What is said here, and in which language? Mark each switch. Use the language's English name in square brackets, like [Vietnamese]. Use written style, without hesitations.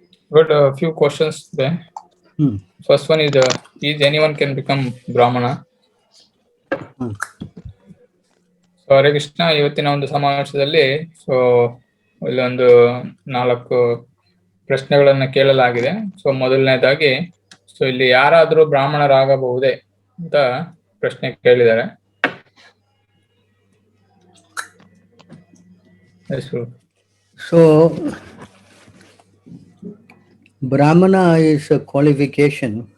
[English] Got a few questions today. First one is anyone can become Brahmana? [Kannada] So Hare Krishna. ಇವತ್ತಿನ ಒಂದು ಸಮಾವೇಶದಲ್ಲಿ ಇಲ್ಲೊಂದು 4 ಪ್ರಶ್ನೆಗಳನ್ನ ಕೇಳಲಾಗಿದೆ. ಸೊ ಮೊದಲನೇದಾಗಿ ಇಲ್ಲಿ ಯಾರಾದರೂ ಬ್ರಾಹ್ಮಣರಾಗಬಹುದೇ ಅಂತ ಪ್ರಶ್ನೆ ಕೇಳಿದ್ದಾರೆ. [English] So Brahmana is a qualification.